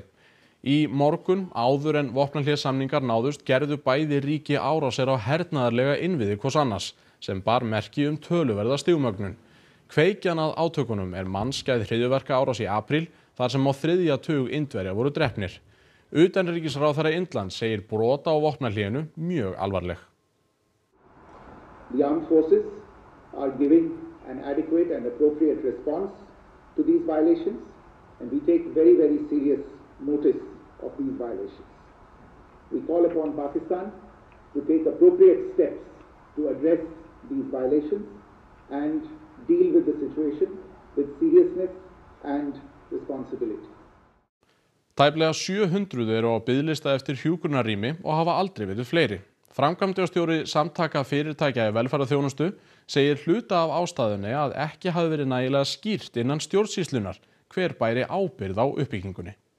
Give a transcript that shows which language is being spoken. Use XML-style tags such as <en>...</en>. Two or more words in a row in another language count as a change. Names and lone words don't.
<is>Í morgun áður en vopnahléssamningar náðust gerðu bæði ríki árásir á hernaðarlega innviði hvors annars sem bar merki töluverða stigmögnun. Kveikjan að átökunum mannskæð hryðjuverkaárás í apríl þar sem á 3. tug Indverja voru drepnir. Utanríkisráðherra Indlands segir brot á vopnahlénu mjög alvarleg.</is> <en>The armed forces are giving an adequate and appropriate response to these violations and we take very, very serious notice of these violations. We call upon Pakistan to take appropriate steps to address these violations and deal with the situation with seriousness and responsibility.</en> <is>Tæplega 700 eru á biðlista eftir hjúkrunarrými og hafa aldrei verið fleiri. Framkvæmdastjóri Samtaka fyrirtækja í velferðarþjónustu segir hluta af ástæðunni að ekki hafi verið nægilega skýrt innan stjórnsýslunnar hver bæri ábyrgð á uppbyggingunni.</is>